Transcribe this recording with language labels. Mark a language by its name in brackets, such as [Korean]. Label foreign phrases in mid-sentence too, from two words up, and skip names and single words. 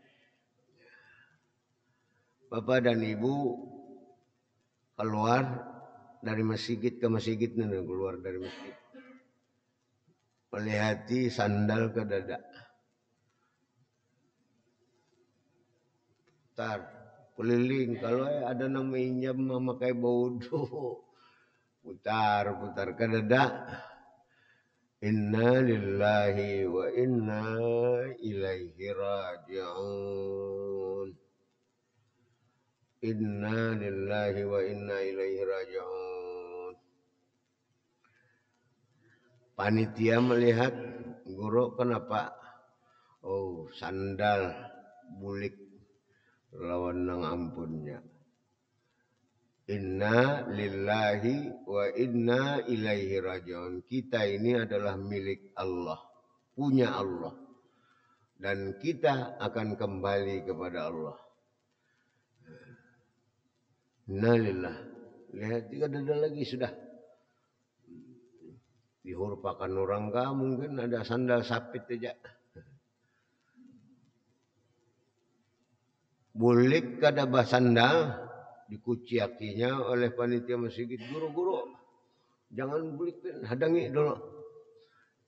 [Banjar] Bapak dan Ibu keluar dari masjid ke masjid, keluar dari masjid, melihati sandal kadada. Putar keliling, kalau ada yang minjam memakai bodoh, putar kadada. [Arabic] إنا لله وإنا إليه راجعون. إنا لله وإنا إليه راجعون. [Indonesian] Panitia melihat, guru kenapa? [Banjar] Oh, sandal bulik lawan nang ampunnya. [Arabic] إنا لله وإنا إليه راجعون. [Indonesian] Kita ini adalah milik Allah, punya Allah, dan kita akan kembali kepada Allah. [Arabic] إنا لله. [Banjar] Lihat, tidak ada lagi sudah. Dihurpakan orang kah, mungkin ada sandal sapit aja. Bulik kada basandal, dikuciakinya oleh panitia masjid, guru-guru jangan bulik, hadangi dulu.